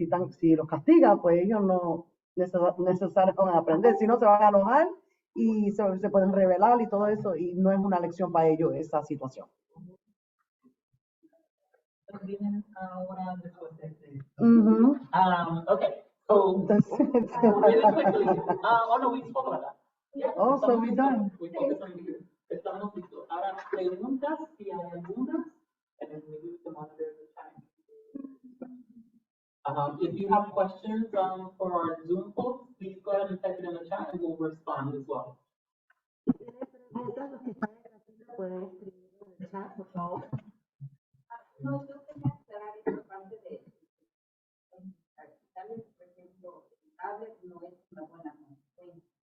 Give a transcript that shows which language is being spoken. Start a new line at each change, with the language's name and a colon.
Spanish: Si los castigan, pues ellos no necesariamente van a aprender, si no se van a enojar y se pueden rebelar y todo eso, y no es una lección para ellos esa situación. vienen ahora después de este. Oh,
English: Okay, so really quickly, oh no, we spoke about that. Yeah, oh, so
Spanish: estamos
English: we're
Spanish: listos.
English: done. We focus on you.
Spanish: Estamos listos. Ahora, preguntas, si hay algunas,
English: and then maybe we can monitor the time. If you have questions for our Zoom folks, please go ahead and type it in the chat and we'll respond as well.
Spanish: Pueden escribir en el chat, por favor. No, yo quería aclarar esta parte de tal vez, por ejemplo, el tablet no es una buena consecuencia.